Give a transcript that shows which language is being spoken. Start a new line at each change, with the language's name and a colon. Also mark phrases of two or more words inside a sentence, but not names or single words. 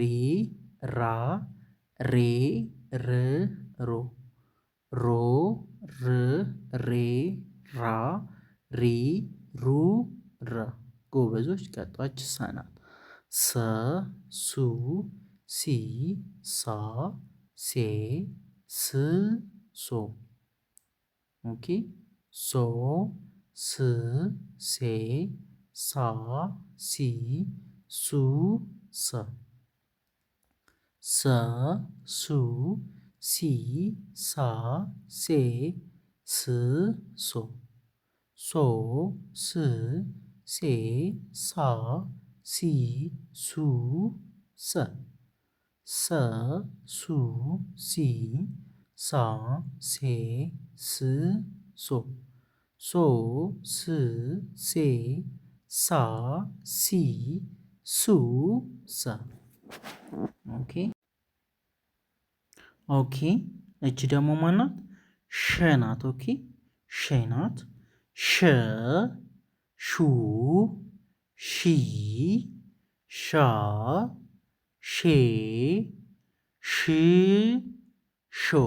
Amharic: ራ ሬ ር ሮ ሮ ር ሬ ራ ሪ ሩ ረ ጎበዞች ቀጣች ሰ ናት። ሰ ሱ ሲ ሳ ሴ ስ ሶ ኦኬ ሶ ስ ሴ ሳ ሲ ሱ ሰ ሰ ሱ ሲ ሳ ሴ ስ ሶ ሶ ስ ሴ ሳ ሲ ሱ ሰ ሰ ሱ ሲ ሳ ሴ ስ ሶ ሶ ስ ሴ ሳ ሲ ሱ ሰ ኦኬ ኦኬ እቺ ደግሞ ማናት? ሸ ናት። ኦኬ ሸ ናት። ሸ ሹ ሺ ሻ ሼ ሽ ሾ